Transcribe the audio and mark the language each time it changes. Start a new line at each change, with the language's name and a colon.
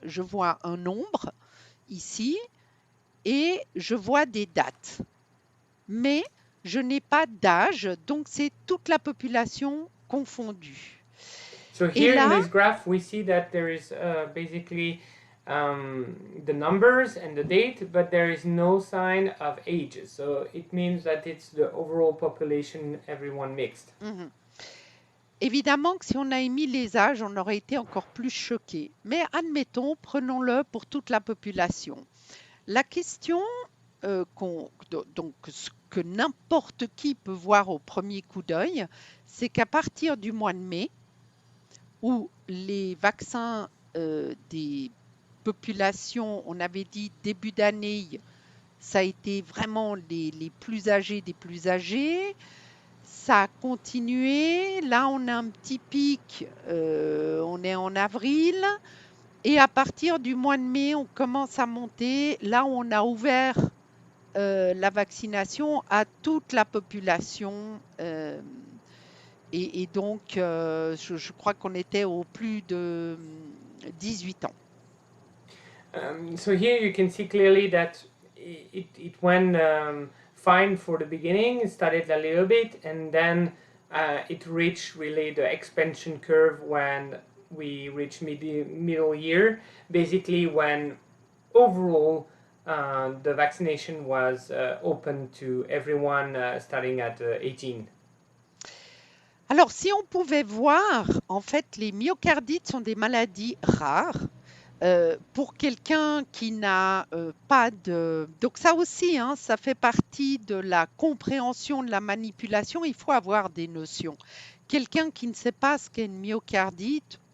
French: Je vois un nombre ici et je vois des dates. Mais je n'ai pas d'âge, donc c'est toute la population confondue.
English: So here in this graph, we see that there is basically the numbers and the date, but there is no sign of ages. So it means that it's the overall population, everyone mixed. Mm-hmm.
French: Évidemment que si on a émis les âges, on aurait été encore plus choqué. Mais admettons, prenons-le pour toute la population. La question donc, ce que n'importe qui peut voir au premier coup d'œil, c'est qu'à partir du mois de mai, où les vaccins des populations, on avait dit début d'année, ça a été vraiment les plus âgés des plus âgés. Ça a continué. Là, on a un petit pic. On est en avril. Et à partir du mois de mai, on commence à monter. Là, on a ouvert la vaccination à toute la population. Et donc, je crois qu'on était au plus de 18 ans.
English: So here you can see clearly that it went fine for the beginning. It started a little bit, and then it reached really the expansion curve when we reached middle year, basically when overall the vaccination was open to everyone starting at 18.
French: Alors, si on pouvait voir, en fait, les myocardites sont des maladies rares. Pour quelqu'un qui n'a pas de... Donc ça aussi, ça fait partie de la compréhension de la manipulation. Il faut avoir des notions. Quelqu'un qui ne sait pas ce qu'est une myocardite,